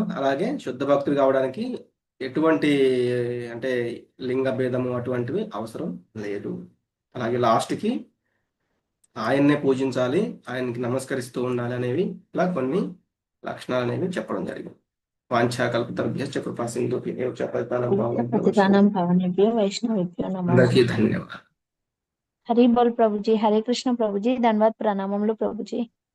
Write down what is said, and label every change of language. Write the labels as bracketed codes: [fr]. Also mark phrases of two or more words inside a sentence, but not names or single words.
[te] అలాగే శుద్ధ భక్తుడు కావడానికి ఎటువంటి అంటే లింగ భేదము అటువంటివి అవసరం లేదు. అలాగే లాస్ట్కి ఆయన్నే పూజించాలి, ఆయనకి నమస్కరిస్తూ ఉండాలి అనేవి, ఇలా కొన్ని లక్షణాలు అనేవి చెప్పడం జరిగింది. [sa] వాంఛాకల్పతరుభ్యశ్చ కృపా సింధుభ్యో చ పతితానాం పావనేభ్యో వైష్ణవేభ్యో నమో [te] అందరికీ నమః. ధన్యవాదాలు. హరి బోల్ ప్రభుజీ. హరే కృష్ణ ప్రభుజీ. ధన్యవాద్. ప్రణామములు ప్రభుజీ.